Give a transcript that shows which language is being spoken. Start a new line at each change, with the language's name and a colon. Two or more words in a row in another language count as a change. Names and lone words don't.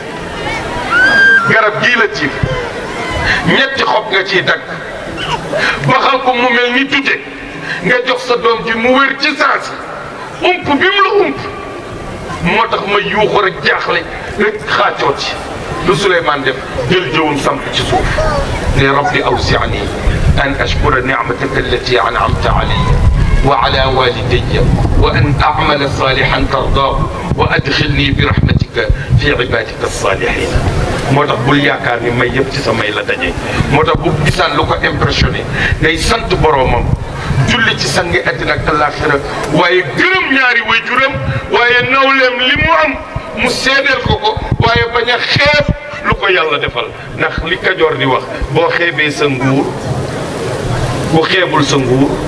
Wolof: ñetti xob nga ciy dagg baxal ko mu mel ni dute nga jox sa doom ji mu wér ci saasi ump bi mu la ump moo tax ma yuuxu rek jaaxle rek xaacoo ci lu Souleymane def jël jëwum samp ci suuf ne
Arabic: رب أوزعني أن أشكر نعمتك التي أنعمت علي وعلى والدي و أن أعمل صالحا ترضاه وأدخلني برحمتك في عبادك الصالحين
Wolof: moo tax bul yaakaar ni may yëpp ci sa may la daje moo tax bu gisaan lu ko impressionné day sant boroomam julli ci sangi àddina ak àllaaxira waaye gërëm ñaari waajuram waaye nawleem li mu am mu seedeel ko waaye bañ a xeeb lu ko yàlla defal ndax li Kajoor di wax boo xeebee sa nguur bu xeebul sa nguur